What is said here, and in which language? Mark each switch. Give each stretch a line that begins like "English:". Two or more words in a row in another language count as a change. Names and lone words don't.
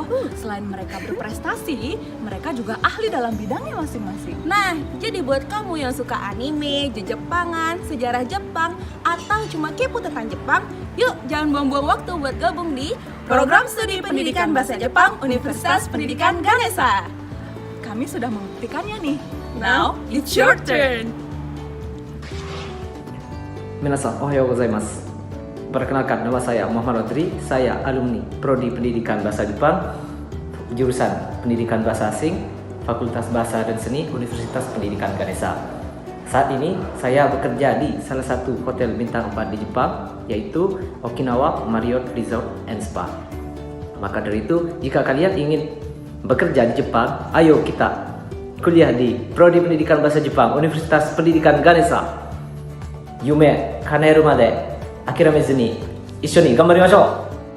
Indonesian: Selain mereka berprestasi, mereka juga ahli dalam bidangnya masing-masing. Nah, jadi buat kamu yang suka anime, Jepangan, sejarah Jepang, atau cuma kepo tentang Jepang, yuk jangan buang-buang waktu buat gabung di Program Studi Pendidikan Bahasa Jepang Universitas Pendidikan Ganesha. Kami sudah membuktikannya nih.
English: Now, it's your turn.
Japanese: 皆さんおはようございます。
Indonesian: Perkenalkan, nama saya Muhammad Rodri. Saya alumni Prodi Pendidikan Bahasa Jepang, jurusan Pendidikan Bahasa Asing, Fakultas Bahasa dan Seni Universitas Pendidikan Ganesha. Saat ini saya bekerja di salah satu hotel bintang 4 di Jepang, yaitu Okinawa Marriott Resort and Spa. Maka dari itu, jika kalian ingin bekerja di Jepang, ayo kita kuliah di Prodi Pendidikan Bahasa Jepang Universitas Pendidikan Ganesha.
Japanese: 夢かねるまで諦めずに一緒に頑張りましょう。